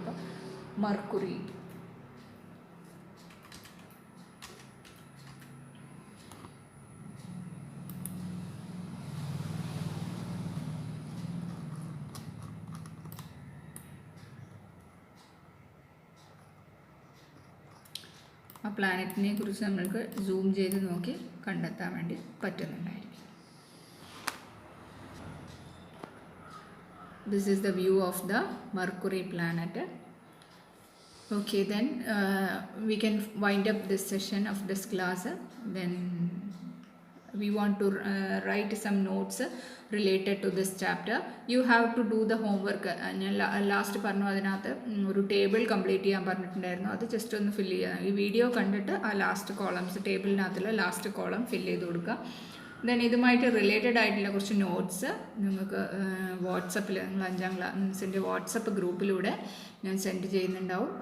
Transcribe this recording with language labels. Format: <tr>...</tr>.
<ml>അപ്പോൾ മെർക്കുറി, ആ പ്ലാനറ്റിനെ കുറിച്ച് നമ്മൾക്ക് സൂം ചെയ്ത് നോക്കി കണ്ടെത്താൻ വേണ്ടി പറ്റുന്നുണ്ടായിരിക്കും.</ml> <en>This is the view of the Mercury planet. Okay, then we can wind up this session of this class. Then we want to write some notes related to this chapter. You have to do the homework.</en> <ml>ഞാൻ last പറഞ്ഞു അതിനകത്ത് ഒരു table complete ചെയ്യാൻ പറഞ്ഞിട്ടുണ്ടായിരുന്നു. അത് just ഒന്ന് fill ചെയ്യാം. ഈ വീഡിയോ കണ്ടിട്ട് ആ last columns, ടേബിളിനകത്തുള്ള last column fill ചെയ്ത് കൊടുക്കുക. ദെൻ ഇതുമായിട്ട് റിലേറ്റഡ് ആയിട്ടുള്ള കുറച്ച് നോട്ട്സ് നിങ്ങൾക്ക് വാട്സപ്പിൽ, നിങ്ങൾ 5ാം ക്ലാസ്സിൻ്റെ വാട്സപ്പ് ഗ്രൂപ്പിലൂടെ ഞാൻ സെൻഡ് ചെയ്യുന്നുണ്ടാവും.</ml>